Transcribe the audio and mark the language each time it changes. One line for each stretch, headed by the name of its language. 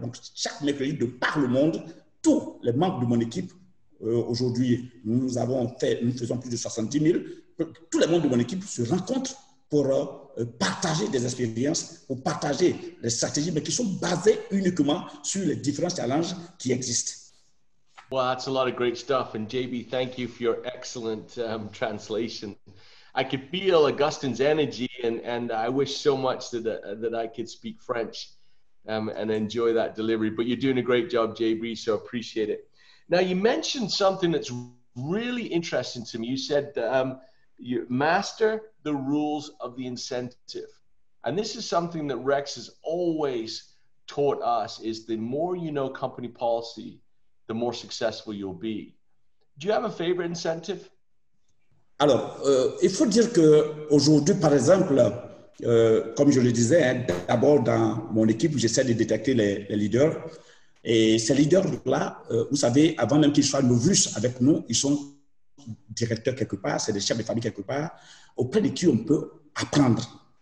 French: Donc, chaque mercredi, de par le monde, tous les membres de mon équipe, aujourd'hui, nous faisons plus de 70 000, tous les membres de mon équipe se rencontrent pour partager des expériences, pour partager les stratégies, mais qui sont basées uniquement sur les différents challenges qui existent.
English: Well, that's a lot of great stuff. And JB, thank you for your excellent translation. I could feel Augustine's energy, and I wish so much that I could speak French and enjoy that delivery. But you're doing a great job, JB, so appreciate it. Now, you mentioned something that's really interesting to me. You said you master the rules of the incentive. And this is something that Rex has always taught us, is the more you know company policy, the more successful you'll be. Do you have a favorite incentive?
French: Alors, il faut dire qu'aujourd'hui, par exemple, comme je le disais, hein, d'abord dans mon équipe, j'essaie de détecter les leaders. Et ces leaders-là, vous savez, avant même qu'ils soient novices avec nous, ils sont directeurs quelque part, c'est des chefs de famille quelque part, auprès de qui on peut apprendre.